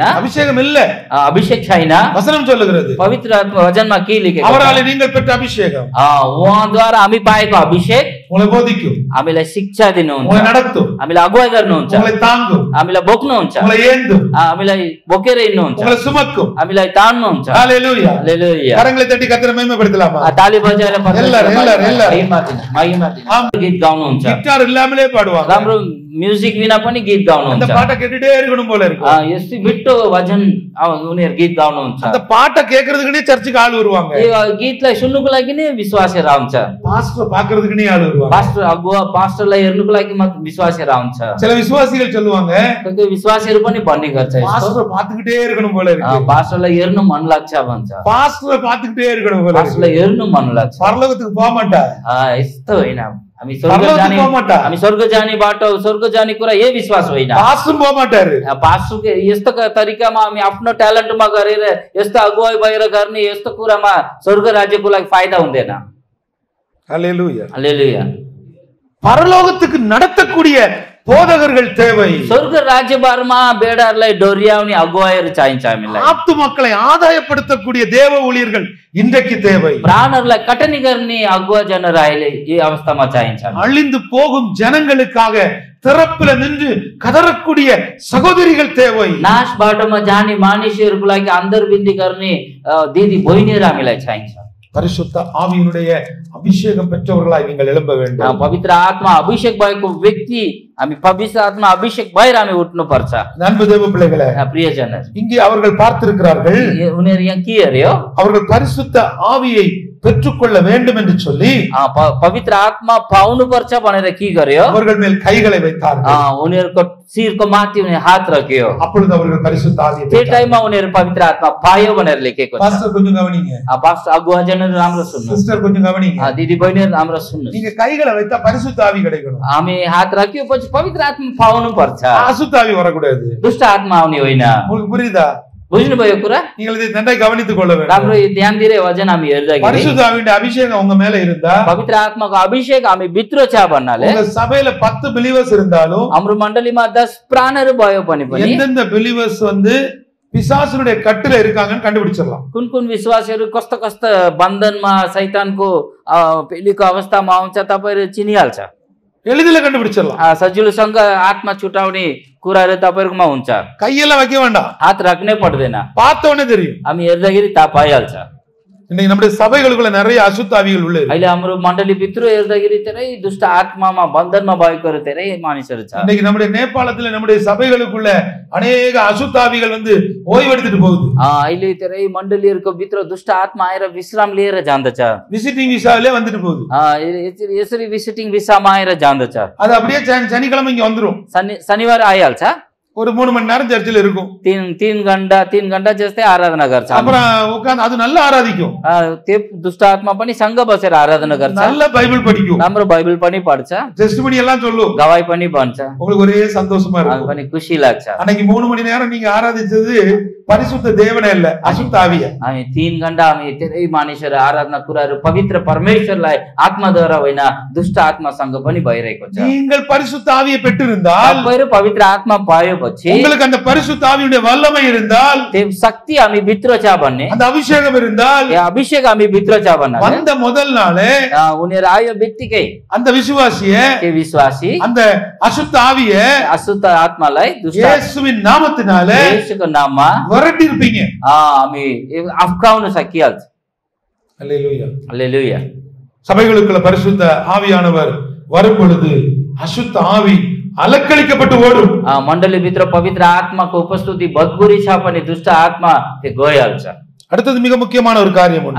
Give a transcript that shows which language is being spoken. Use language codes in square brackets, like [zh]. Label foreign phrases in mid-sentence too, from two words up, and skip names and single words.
[ta] அபிஷேகம் இல்ல, [ne] अभिषेक छैन। [ta] வசனம் சொல்லுகிறது [ne] पवित्र आत्मा वचनमा के लेखेको छ? [ta] அவராலே நீங்கள் பெற்ற அபிஷேகம் [ne] उहाँद्वारा हामी पाएको अभिषेक [ta] உங்களை போதிக்கும், [ne] हामीलाई शिक्षा दिनुहुन्छ, [ta] உங்களை நடத்தும், [ne] हामीलाई अगुवाई गर्नुहुन्छ, [ta] உங்களை தாங்கும், [ne] हामीलाई बोक्नुहुन्छ, [ta] உங்களை ஏந்தும், [ne] हामीलाई बोकेर हिँड्नुहुन्छ, [ta] உங்களை சுமக்கும்। [ne] हामीलाई तान्नुहुन्छ। [ta] ஹalleluya [ne] हालेलुया। [ta] கரங்களை தட்டி கர்த்தரை மகிமைப்படுத்தலாமா? [ne] ताली बजाएर [ta] எல்லாரும் [ne] महिमा दिनु। गीत गाउनुहुन्छ, [ta] கிட்டார் இல்லாமலே பாடுவாங்க, [ne] राम्रो म्युजिक बिना पनि गीत [ta] அந்த [ne] गाउनुहुन्छ। [ta] பாட்டை கேட்டுட்டே இருக்கணும் போல இருக்கு। [ne] यस्तै बिट्टो भजन उनीहरु गीत गाउनुहुन्छ। [ta] அந்த பாட்டை கேக்குறதுக்குனே சர்ச்சுக்கு ஆள் வருவாங்க, [ne] यो गीतलाई सुन्नुको लागि नै विश्वासीहरु आउँछ। [ta] பாஸ்டர் பாக்குறதுக்குனே ஆள் வருவாங்க, [ne] पास्टर अगुवा पास्टरलाई हेर्नुको लागि मात्र विश्वासीहरु आउँछ। [ta] சில விசுவாசிகள் சொல்லுவாங்க [ne] कोही कोही विश्वासीहरू पनि भन्ने गर्छ यस्तो, [ta] பாஸ்டரை பார்த்துக்கிட்டே இருக்கணும் போல இருக்கு, [ne] पास्टरलाई हेर्नु मन लाग्छ भन्छ, [ta] பாஸ்டரை பார்த்துக்கிட்டே இருக்கணும் போல இருக்கு, [ne] पास्टरलाई हेर्नु मन लाग्छ। [ta] பரலோகத்துக்கு போக மாட்டார், [ne] यस्तो होइन, हामी स्वर्ग [ta] பரலோகத்துக்கு [ne] जाने [ta] போக மாட்டார், [ne] हामी स्वर्ग जाने बाटो स्वर्ग जाने कुरा यही विश्वास होइन। [ta] பாஸ்டரும் போக மாட்டாரு, [ne] पास्टरको यस्तो तरिकामा हामी आफ्नो ट्यालेन्टमा गरेर यस्तो अगुवाई भएर गर्ने यस्तो कुरामा स्वर्ग राज्यको लागि फाइदा हुँदैन। [ta] அல்லேலூயா. [ne] हालेलुया। [ta] பரலோகத்துக்கு நடத்தக்கூடிய போதகர்கள் தேவை, [ne] स्वर्ग राज्यबारमा बेडाहरूलाई डोर्याउने अगुवाईहरू चाहिन्छ हामीलाई। [ta] ஆத்து மக்களை ஆதாயப்படுத்தக்கூடிய தேவ ஊழியர்கள் இன்றைக்கு தேவை, [ne] प्राणहरूलाई कटनी गर्ने अगुवाजनहरू अहिले यो अवस्थामा चाहिन्छ। [ta] அழிந்து போகும் ஜனங்களுக்காக திறப்புல நின்று கதறக்கூடிய சகோதரிகள் தேவை, [ne] नाश बाटोमा जाने मानिसहरूको लागि अन्तर्विन्दी गर्ने दिदी बहिनीहरू हामीलाई चाहिन्छ। [ta] பரிசுத்த ஆவியினுடைய அபிஷேகம் பெற்றவர்களாய் நீங்கள் எழும்ப வேண்டும். [ne] पवित्र आत्मा अभिषेक भएको व्यक्ति, हामी पवित्र आत्मा अभिषेक भएर हामी उठ्नु पर्छ। [ta] நண்பு தேவ பிள்ளைகளே, [ne] प्रियजनहरू, [ta] இங்கே அவர்கள் பார்த்திருக்கிறார்கள், [ne] उनीहरू यहाँ के हेर्यो, [ta] அவர்கள் பரிசுத்த ஆவியை பெற்றுக்கொள்ள வேண்டும் என்று சொல்லி [ne] पवित्र आत्मा पाउनु पर्छ भनेर के गर्यो, [ta] அவர்கள் மேல் கைகளை வைத்தார்கள். [ne] उनीहरूको शिरको माथि उनीहरू हात राख्यो, [ta] அப்பொழுது அவர்கள் பரிசுத்த ஆவியை [ne] त्यो [ta] பெற்றார்கள். [ne] टाइममा उनीहरू पवित्र आत्मा पायो भनेर लेखेको छ। [ta] பாஸ்டர் கொஞ்சம் கவனிங்க, [ne] पास्टर अगुवाजनहरू राम्रो सुन्नु, [ta] சிஸ்டர் கொஞ்சம் கவனிங்க, [ne] दिदी बहिनीहरू राम्रो सुन्नु। [ta] நீங்க கைகளை வைத்தா பரிசுத்த ஆவி கிடைக்கணும், [ne] हामी हात राख्योपछि पवित्र आत्मा पाउनु पर्छ, [ta] அசுத்த ஆவி வரக்கூடாது. [ne] दुष्ट आत्मा आउने होइन। [ta] உங்களுக்கு புரியுதா? [ne] बुझ्नुभयो कुरा? [ta] நீங்கள் இதை நன்றாய் கவனித்துக் கொள்ள வேண்டும். [ne] राम्रो ध्यान दिएर वचन हामी हेर्दाखेरि [ta] பரிசுத்த ஆவியின் அபிஷேகம் உங்க மேல இருந்தா, [ne] पवित्र आत्माको अभिषेक हामी भित्र छ भन्नाले [ta] உங்க சபையில 10 பிலீவர்ஸ் இருந்தாலும் [ne] हाम्रो मण्डलीमा 10 प्राणहरू भयो भने पनि [ta] எந்தெந்த பிலீவர்ஸ் பிசாசுடைய கட்டுல இருக்காங்கன்னு கண்டுபிடிச்சிடலாம். [ne] कुन कुन विश्वासीहरू कस्तो कस्तो बन्धनमा शैतानको पेलीको अवस्थामा आउँछ तपाईहरु चिनिहाल्छ, [ta] எளிதில கண்டுபிடிச்சிடலாம். [ne] सजिलोसँग आत्मा छुटाउने कुराहरू तपाईहरुकोमा हुन्छ। [ta] கையெல்லாம் வைக்க வேண்டாம், [ne] हात राख्नै पर्दैन, [ta] பார்த்த उடனே தெரியும். [ne] हामी हेर्दाखेरि थाहा पाइहाल्छ। [ta] இன்னைக்கு நம்முடைய சபைகளுக்குள்ள நிறைய அசுத்த ஆவிகள் உள்ள இருக்கு. [ne] अहिले हाम्रो मण्डली भित्र हेर्दाखेरि धेरै दुष्ट आत्मामा बन्धनमा भएकोहरू धेरै मानिसहरू छ। [ta] இன்னைக்கு நம்முடைய நேபாளத்துல நம்முடைய சபைகளுக்குள்ள अनेक அசுத்த ஆவிகள் ஓய்வெடுத்துட்டு போகுது. [ne] अहिले धेरै मण्डलीहरुको भित्र दुष्ट आत्मा आएर विश्राम लिएर जान्दछ, [ta] விசிட்டிங் விசாவிலே வந்துட்டு போகுது. [ne] यसरी विजिटिङ भिसामा आएर जान्दछ। [ta] அது அப்படியே சனிக்கிழமை இங்க வந்துரும், [ne] शनिबार आइहाल्छ, [ta] ஒரு 3 மணி நேரம் சர்ச்சில் இருக்கும், [ne] 3 घण्टा जस्तै आराधना गर्छ। [ta] அப்புறம் உட்கார்ந்து அது நல்லா ஆராதிக்கும், [ne] त्यो दुष्ट आत्मा पनि सँग बसेर आराधना गर्छ, [ta] நல்ல பைபிள் படிக்கும், [ne] राम्रो बाइबल पनि पढ्छ, [ta] டெஸ்டிமனி எல்லாம் சொல்லும், [ne] गवाई पनि भन्छ, [ta] உங்களுக்கு ஒரே சந்தோஷமா [ne] हामी [ta] இருக்கும். [ne] पनि खुसी लाग्छ। [ta] அன்னைக்கு 3 மணி நேரம் நீங்க ஆராதிச்சது பரிசுத்த தேவனே இல்ல, அசுத்த ஆவிய. [ne] हामी 3 घण्टा हामी धेरै मानिसहरू आराधना कुराहरू पवित्र परमेश्वरलाई आत्माद्वारा होइन दुष्ट आत्मासँग पनि भइरहेको छ। [ta] நீங்கள் பரிசுத்த ஆவியை பெற்றிருந்தால், [ne] तपाईहरु पवित्र आत्मा पाएपछि [ta] உங்களுக்கு அந்த பரிசுத்த ஆவியுடைய வல்லமை இருந்தால், [ne] त्यो शक्ति हामी भित्र छ भन्ने, [ta] அந்த अभिषेகம் இருந்தால், [ne] या अभिषेक हामी भित्र छ भन्नाले [ta] வந்த முதல் நாளே [ne] उनीहरु आयो बित्तिकै [ta] அந்த விசுவாசிய, [ne] त्यो विश्वासी [ta] அந்த அசுத்த ஆவிய [ne] अशुद्ध आत्मालाई दुष्ट [ta] இயேசுவின் நாமத்தினாலே [ne] येशूको नाममा [ta] விரட்டி இருப்பீங்க. [ne] हामी अफ्काउन सकिहाल्छ। [ta] அல்லேலூயா. [ne] हालेलुया। [ta] சபைகளுக்குள்ள பரிசுத்த ஆவியானவர் வரும் பொழுது அசுத்த ஆவி அலக்களிக்கப்பட்டு ஓடும். [ne] मण्डली भित्र पवित्र आत्माको उपस्थिति भतभरि छ पनि दुष्ट आत्मा त्यो गइहाल्छ। [ta] அடுத்தது மிக முக்கியமான ஒரு காரியம் உண்டு.